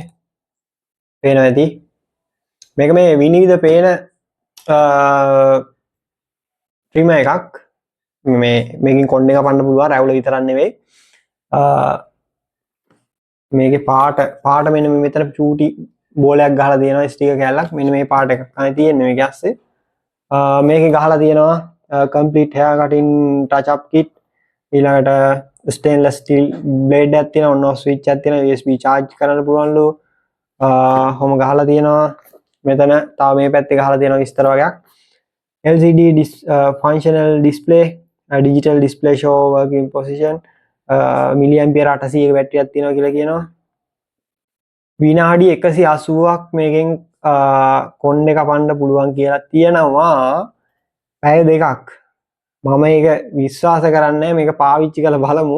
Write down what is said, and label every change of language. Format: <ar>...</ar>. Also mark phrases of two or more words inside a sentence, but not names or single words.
<si>පේනවා ඇති. මේක මේ විනිවිද පේන ට්‍රිමර් එකක්. මේකෙන් කොණ්ඩේ කපන්න පුළුවන් රැවුල විතරක් නෙවෙයි. මේකේ පාට මෙන්න මෙතන චූටි බෝලයක් ගහලා තියෙනවා ස්ටිකර් කැල්ලක්. මෙන්න මේ පාට එකක් තමයි තියෙන්නේ මේකේ ඇස්සේ. මේකේ ගහලා තියෙනවා</si> <en>complete hair cutting touch up kit.</en> <si>ඊළඟට</si> <en>stainless steel blade</en> <si>එකක් තියෙනවා.</si> <en>on off switch</en> <si>එකක් තියෙනවා.</si> <en>USB charge</en> <si>කරන්න පුළුවන්ලු. හොම ගහලා තියෙනවා. මෙතන තව මේ පැත්තේ ගහලා තියෙනවා විස්තර වගේක්.</si> <en>LCD functional display, digital display show working position,</en> <si>මිලිඇම්පියර් 800ක බැටරියක් තියෙනවා කියලා කියනවා. විනාඩි 180ක් මේකෙන් කොණ්ඩේ කපන්න පුළුවන් කියලා තියෙනවා. පැය දෙකක්. මම ඒක විශ්වාස කරන්නේ නැහැ. මේක පාවිච්චි කරලා බලමු.</si>